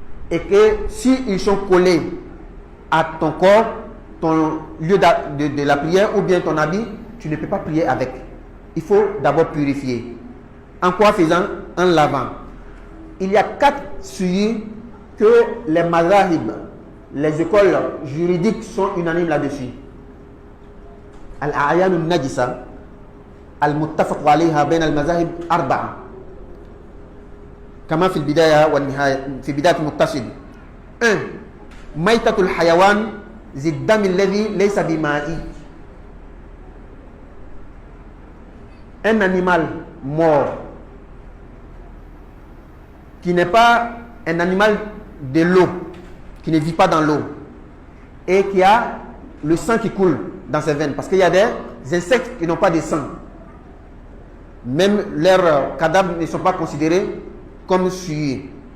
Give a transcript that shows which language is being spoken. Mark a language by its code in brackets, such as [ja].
[fr] Et que s'ils sont collés à ton corps, ton lieu de la prière ou bien ton habit, tu ne peux pas prier avec. Il faut d'abord purifier. En quoi faisant? En lavant. Il y a 4 souillures que les mazahib, les écoles juridiques sont unanimes là-dessus. [ar] الأعيان النجسة المتفق عليها بين المذاهب 4 كما في البداية والنهاية في بداية المتصل. 1. ميتة الحيوان ذي الدم الذي ليس بمائي. [fr] Un animal mort qui n'est pas un animal de l'eau, qui ne vit pas dans l'eau et qui a le sang qui coule dans ses veines, parce qu'il y a des insectes qui n'ont pas de sang, même leurs cadavres ne sont pas considérés comme sués.